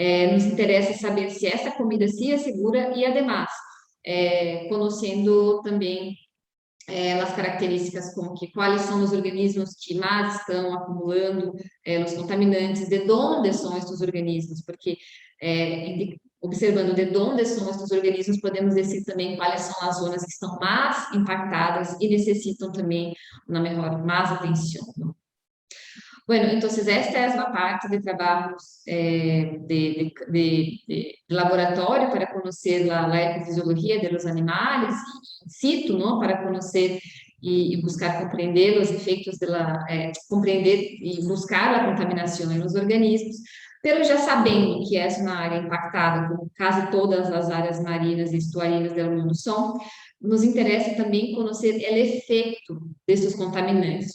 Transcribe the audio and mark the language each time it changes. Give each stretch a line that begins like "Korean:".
Portuguese: Nos interessa saber se essa comida sim é segura e, además, conhecendo também as características como que quais são os organismos que mais estão acumulando os contaminantes, de onde são estes organismos, porque observando de onde são estes organismos, podemos dizer também quais são as zonas que estão mais impactadas e necessitam também mais atenção. Não?
Spanish: Bueno, entonces esta es la parte de trabajos de laboratorio para conocer la ecofisiología de los animales, in situ, ¿no? Para conocer y buscar comprender los efectos comprender y buscar la contaminación en los organismos, pero
Portuguese: já sabendo que essa é uma área impactada, como quase todas as áreas marinas e estuarinas do mundo são, nos interessa também conhecer o efeito desses contaminantes.